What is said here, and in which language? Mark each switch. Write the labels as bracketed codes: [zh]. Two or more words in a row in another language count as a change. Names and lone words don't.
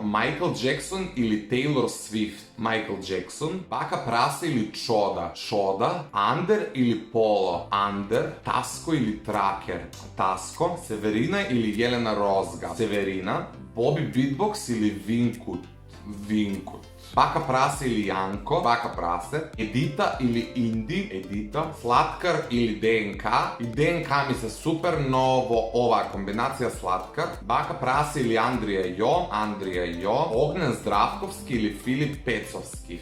[mk] Майкл Джексон или Тейлор Свифт? Майкл Джексон. Бака Прасе или Чода? Чода. Андер или Поло? Андер. Таско или Тракер? Таско. Северина или Јелена Розга? Северина. Боби Битбокс или Винкут? Винкут. Бака Прасе или Јанко, Бака Прасе, Едита или Инди, Едита, Слаткар или ДНК. И ДНК ми се супер, но ова комбинација Слаткар, Бака Прасе или Андрија Јо, Андрија Јо, Огњен Здравковски или Филип Пецовски.